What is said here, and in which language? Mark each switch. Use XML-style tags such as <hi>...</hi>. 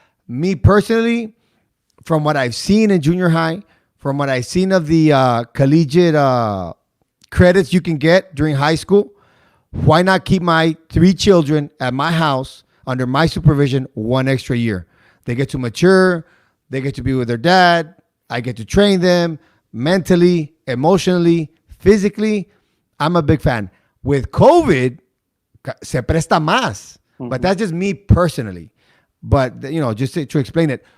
<en>Me personally, from what I've seen in junior high, from what I've seen of the collegiate credits you can get during high school, why not keep my 3 children at my house under my supervision 1 extra year? They get to mature. They get to be with their dad. I get to train them mentally, emotionally, physically. I'm a big fan. With</en> <es>COVID, se presta más.</es> <en>But that's just me personally. But, just to explain it.</en>